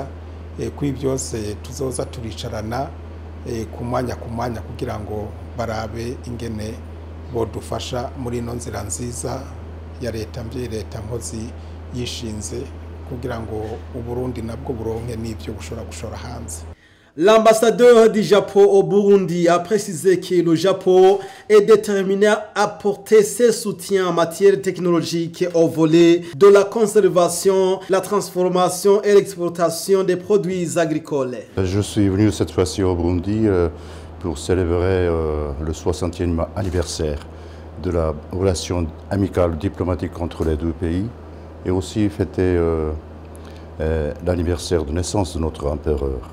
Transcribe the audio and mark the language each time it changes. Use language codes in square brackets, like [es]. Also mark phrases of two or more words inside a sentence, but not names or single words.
[rn] Kuri byose tuzoza turicarana ku mwanya kugira ngo barabe ingene bodufasha muri ino nzira nziza ya leta nkozi yishinze kugira ngo Uburundi nabwo buronke n'ibyo gushora hanze. [fr] L'ambassadeur du Japon au Burundi a précisé que le Japon est déterminé à apporter ses soutiens en matière technologique au volet de la conservation, la transformation et l'exportation des produits agricoles. Je suis venu cette fois-ci au Burundi pour célébrer le 60e anniversaire de la relation amicale diplomatique entre les deux pays et aussi fêter l'anniversaire de naissance de notre empereur.